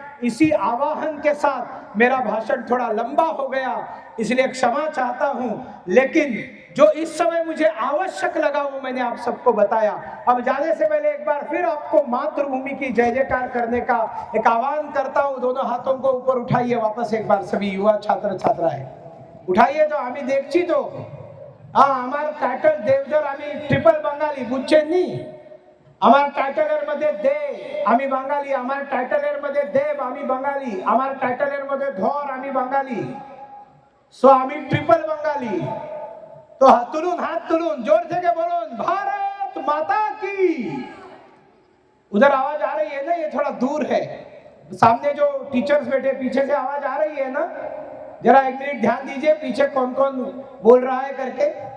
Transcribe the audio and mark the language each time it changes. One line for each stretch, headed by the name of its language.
Hindi: इसी आवाहन के साथ मेरा भाषण थोड़ा लंबा हो गया, इसलिए क्षमा चाहता हूं, लेकिन जो इस समय मुझे आवश्यक लगा वो मैंने आप सबको बताया। अब जाने से पहले एक बार फिर आपको मातृभूमि की जय जयकार करने का एक आह्वान करता हूं। दोनों हाथों को ऊपर उठाइए वापस एक बार, सभी युवा छात्र छात्राएं उठाइए।
Bangla: तो आमी देखছি তো আমার টাইটেল দেবজর, আমি ট্রিপল বাঙালি, বুঝছেন নি? আমার টাইটেলের মধ্যে দে আমি বাঙালি, আমার টাইটেলের মধ্যে দেব আমি বাঙালি, আমার টাইটেলের মধ্যে ধর আমি বাঙালি। সো আমি ট্রিপল বাঙালি।
Hindi: तो हाथ तुलून जोर से के बोलो, भारत माता की। उधर आवाज आ रही है ना? ये थोड़ा दूर है, सामने जो टीचर्स बैठे पीछे से आवाज आ रही है ना? जरा एक मिनट ध्यान दीजिए पीछे कौन कौन बोल रहा है करके।